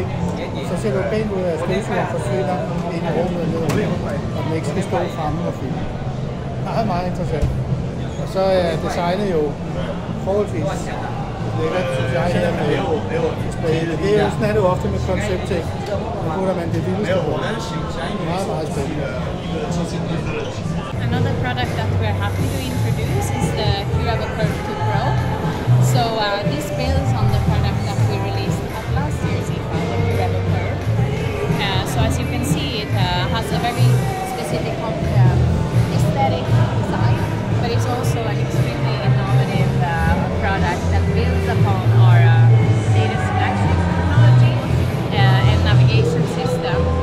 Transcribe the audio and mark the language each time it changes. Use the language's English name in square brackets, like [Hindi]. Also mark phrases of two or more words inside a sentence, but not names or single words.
[Danish] Så ser du pænt ud af, at støvsugeren forsvinder ind i rummet ned, og den ikke skal stå fremme og fylde. Det er meget interessant. Og så er designet jo forholdsvis lækkert, synes jeg, her med spæde. Det er jo sådan, det ofte med konceptting. Nu putter man det vildeste på. Meget, meget spændende. [English] Another product that we're happy to introduce is the Curve 2 Pro. So this builds on the product that we released at last year's IFA, the Curve Curve. So as you can see, it has a very specific aesthetic design, but it's also an extremely innovative product that builds upon our latest flagship technology and navigation system.